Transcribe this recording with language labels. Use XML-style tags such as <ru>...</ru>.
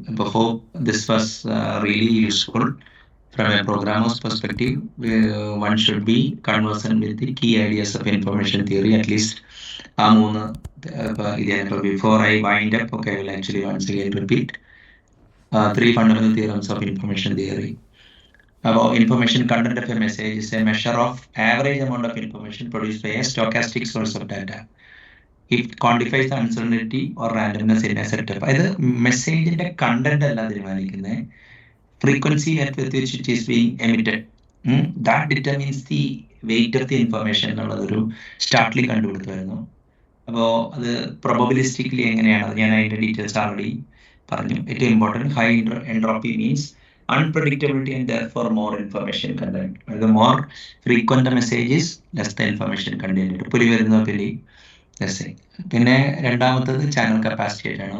<en>അപ്പോൾ hope this was really useful from a programmer's perspective. One should be conversant with the key ideas of information theory. At least</en> <ml>ആ 3 ഇതിനൊക്കെ</ml> <en>Before I wind up, okay, I will actually once again repeat 3 fundamental theorems of information theory. About information content of a message is a measure of average amount of information produced by a stochastic source of data. It quantifies the uncertainty or randomness in a setup.</en> <ml>അതായത് മെസ്സേജിന്റെ content അല്ല തീരുമാനിക്കുന്നത്, frequency</ml> <en>at which it is being emitted. That determines the weight of the information</en> <ml>എന്നുള്ളതൊരു സ്റ്റാർട്ട്ലി കണ്ടുപിടുത്തമായിരുന്നു. അപ്പോൾ അത് പ്രൊബബിലിസ്റ്റിക്കലി എങ്ങനെയാണ്, ഞാൻ അതിൻ്റെ details already പറഞ്ഞു. ഏറ്റവും important</ml> <en>High entropy means unpredictability and therefore more information content. The more frequent the message is, less the information content.</en> <ml>പുലി വരുന്ന പുലി ലെസ്. പിന്നെ രണ്ടാമത്തത് ചാനൽ കപ്പാസിറ്റി ആയിട്ടാണ്.</ml>